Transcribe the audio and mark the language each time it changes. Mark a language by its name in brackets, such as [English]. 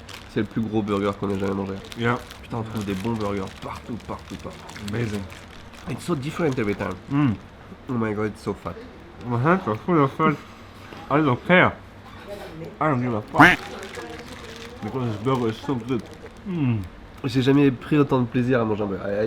[French] C'est le plus gros burger qu'on ait jamais mangé. [English] Yeah. [French] Putain, on trouve des bons burgers partout. [English] Amazing. It's so different every time. Oh my god, it's so fat. My hands are full of fat. I don't care. I don't give a fuck. Because this burger is so good. [French] J'ai jamais pris autant de plaisir à manger un burger.